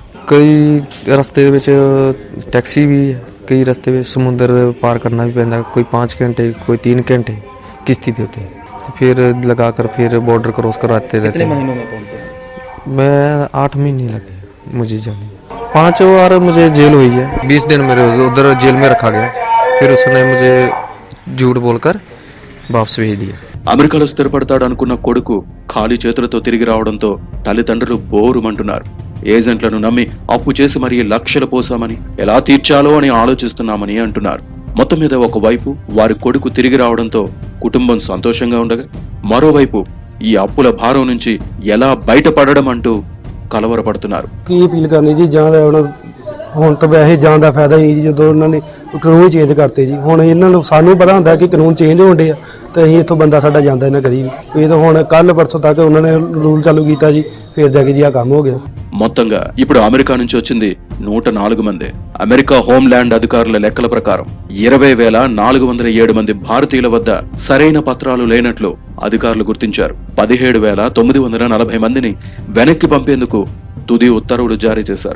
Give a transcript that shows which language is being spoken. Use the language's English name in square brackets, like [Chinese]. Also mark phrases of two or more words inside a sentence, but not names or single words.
[Hindi] कई रस्ते विच टैक्सी भी है, कई रस्ते में समुद्र पार करना भी पैंदा, कोई 5 घंटे कोई 3 घंटे किश्ती दे होते हैं, तो फिर लगाकर फिर [English] border cross [Hindi] करवाते रहते हैं। महीनों में पहुंचे? मैं 8 महीने लगे मुझे जाने। 5 बार मुझे जेल हुई है। 20 दिन मेरे उधर जेल में रखा गया, फिर उसने मुझे झूठ बोलकर वापस भेज दिया। [Telugu] అమెరికాలో స్థిరపడతాడు అనుకున్న కొడుకు ఖాళీ చేతులతో తిరిగి రావడంతో తల్లిదండ్రులు బోరుమంటున్నారు. ఏజెంట్లను నమ్మి అప్పు చేసి మరీ లక్షలు పోసామని, ఎలా తీర్చాలో అని ఆలోచిస్తున్నామని అంటున్నారు. మొత్తం మీద ఒకవైపు వారి కొడుకు తిరిగి రావడంతో కుటుంబం సంతోషంగా ఉండగా, మరోవైపు ఈ అప్పుల భారం నుంచి ఎలా బయటపడడం అంటూ కలవరపడుతున్నారు. [Punjabi] ਹੁਣ ਤਾਂ ਵੈਸੇ ਜਾਣ ਦਾ ਫਾਇਦਾ ਹੀ ਨਹੀਂ ਜੀ, ਜਦੋਂ ਉਹਨਾਂ ਨੇ ਕਾਨੂੰਨ ਚੇਂਜ ਕਰਤੇ ਜੀ। ਹੁਣ ਇਹਨਾਂ ਨੂੰ ਸਾਨੂੰ ਪਤਾ ਹੁੰਦਾ ਕਿ ਕਾਨੂੰਨ ਚੇਂਜ ਹੋਣ ਡੇ ਆ, ਤੇ ਅਸੀਂ ਇੱਥੋਂ ਬੰਦਾ ਸਾਡਾ ਜਾਂਦਾ ਇਹਨਾਂ ਕਦੀ ਵੀ। ਇਹ ਤਾਂ ਹੁਣ ਕੱਲ ਪਰਸੋਂ ਤੱਕ ਉਹਨਾਂ ਨੇ ਰੂਲ ਚਾਲੂ ਕੀਤਾ ਜੀ, ਫਿਰ ਜਾ ਕੇ ਜੀ ਆ ਕੰਮ ਹੋ ਗਿਆ। [Telugu] మొత్తంగా ఇప్పుడు అమెరికా నుంచి వచ్చింది 104 మంది. అమెరికా హోంల్యాండ్ అధికారుల లెక్కల ప్రకారం 20,407 మంది భారతీయుల వద్ద సరైన పత్రాలు లేనట్లు అధికారులు గుర్తించారు. 17,940 మందిని వెనక్కి పంపేందుకు తుది ఉత్తర్వులు జారీ చేశారు.